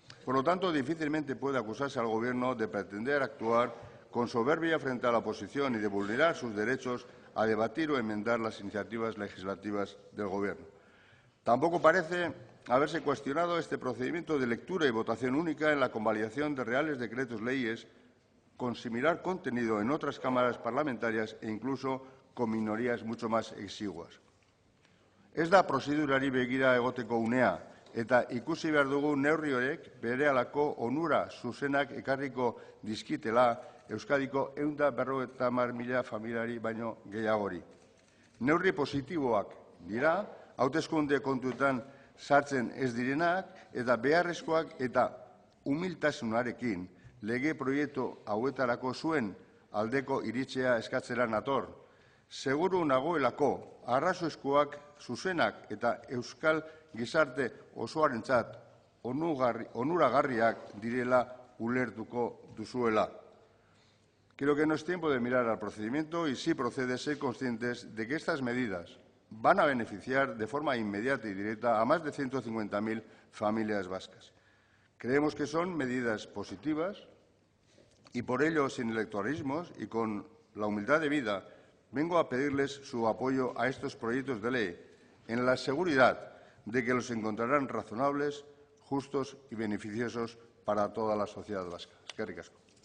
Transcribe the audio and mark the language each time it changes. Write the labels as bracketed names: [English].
[Spanish] Por lo tanto, difícilmente puede acusarse al Gobierno de pretender actuar con soberbia frente a la oposición y de vulnerar sus derechos a debatir o enmendar las iniciativas legislativas del Gobierno. Tampoco parece haberse cuestionado este procedimiento de lectura y votación única en la convalidación de reales decretos leyes con similar contenido en otras cámaras parlamentarias e incluso con minorías mucho más exiguas. [Basque] Ez da prozedurari begira egoteko unea eta ikusi behar dugu neurri horiek berehalako onura zuzenak ekarriko dizkitela Euskadiko 150.000 familiari baino gehiagori. Neurri positiboak dira, hauteskunde kontuetan sartzen ez direnak eta beharrezkoak eta humiltasunarekin lege proiektu hauetarako zuen aldeko iritzea eskatzera nator. Seguru nagoelako arrazoizkoak zuzenak eta euskal gizarte osoarentzat onuragarriak direla ulertuko duzuela. [Spanish] Creo que no es tiempo de mirar al procedimiento y sí procede ser conscientes de que estas medidas van a beneficiar de forma inmediata y directa a más de 150.000 familias vascas. Creemos que son medidas positivas y por ello, sin electoralismos y con la humildad debida, vengo a pedirles su apoyo a estos proyectos de ley en la seguridad de que los encontrarán razonables, justos y beneficiosos para toda la sociedad vasca. [Basque] Eskerrik asko.